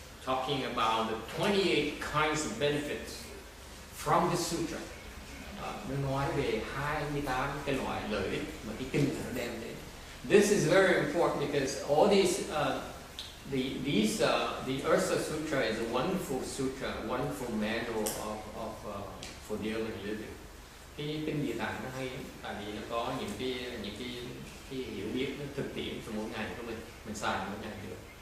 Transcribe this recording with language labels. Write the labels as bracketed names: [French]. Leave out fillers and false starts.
[English] Talking about the 28 kinds of benefits from the sutra. [Vietnamese] Nó nói về 28 cái loại lợi ích mà cái kinh nó đem đến. [English] This is very important because all these, the Ursa Sutra is a wonderful sutra, a wonderful manual for daily living. [Vietnamese] Cái kinh Địa Tạng nó hay tại vì nó có những cái hiểu biết nó thực tiễn trong mỗi ngày của mình xài mỗi ngày được.